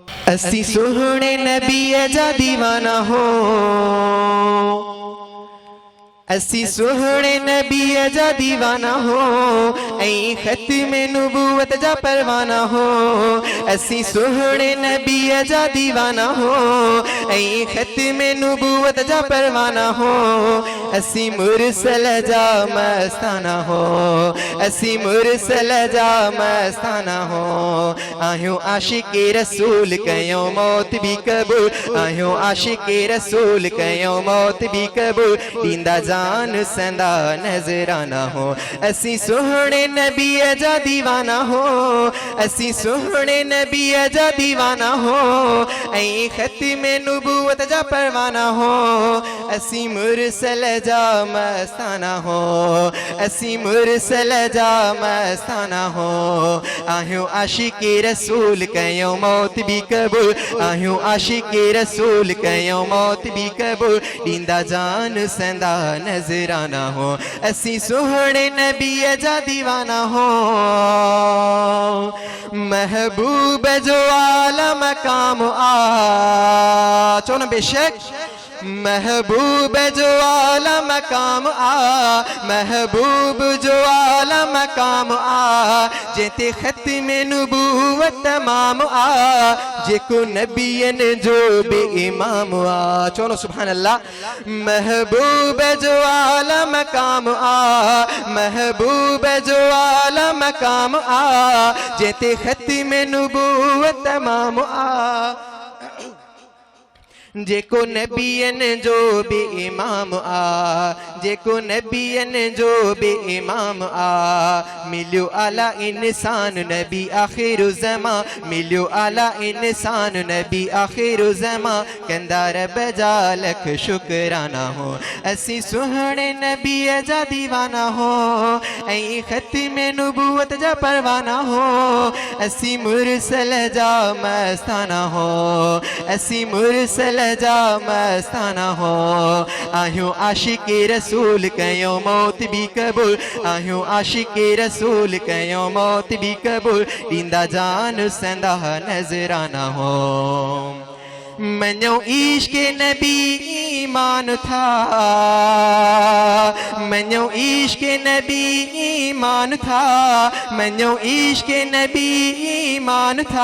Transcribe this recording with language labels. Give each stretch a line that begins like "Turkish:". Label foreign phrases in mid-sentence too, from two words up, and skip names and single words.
Sindhi: असी सोहने नबी जा दीवाना हो, असी सोहने नबी जा दीवाना हो, ऐ खत्म नबूवत जा परवाना हो। असी सोहने नबी जा दीवाना हो, ऐ खत्म नबूवत जा परवाना हो। असी मुरसल जा मस्ताना हो, असी मुरसल जा मस्ताना हो। आहियो आशिक़े रसूल कयो मौत भी कबूल, आहियो आशिक़े रसूल कयो मौत भी कबूल। दींदा जान संदा नजराना हो, असी सोहने नबी जा दीवाना हो, असी सोहने नबी जा दीवाना हो। ऐ खत्म नबूवत जा परवाना हो, असी मुरसल जा मस्ताना हो, असी मुरसल जा मस्ताना हो। आहियो आशिक़े रसूल कयो मौत भी कबूल, आहियो आशिक़े रसूल कयो मौत भी कबूल। दींदा जान संदा नजराना हो, असी सोहने नबी जा दीवाना हो। महबूब जो आला मकाम आ चोन बेशक, महबूब जो आला मकाम आ, महबूब जो आला मकाम आ। जेते खत्म नबूवत तमाम आ, जेको नबियन जो बे इमाम आ। चलो
Arabic: سبحان الله.
Sindhi: महबूब जो आला मकाम आ, महबूब जो आला मकाम आ। जेते खत्म नबूवत तमाम आ, जेको नबियन जो बे इमाम आ, जेको नबियन जो बे इमाम आ। मिलियो आला इंसान नबी आखिर ज़मा, मिलियो आला इंसान नबी आखिर ज़मा। कंदा रब जा लख शुकराना हो, असी सोहने नबी जा दीवाना हो। ऐ खत्म नबूवत जा परवाना हो, असी मुरसल जा मस्ताना हो, असी मुरसल जा मस्ताना हो। आहियो आशिक़े रसूल कयो मौत भी कबूल, आहियो आशिक़े रसूल कयो मौत भी कबूल। दींदा जान संदा नजराना हो। मनो इश्क़ नबी ईमान था, मनो इश्क़ नबी ईमान था, मनो इश्क़ नबी ईमान था।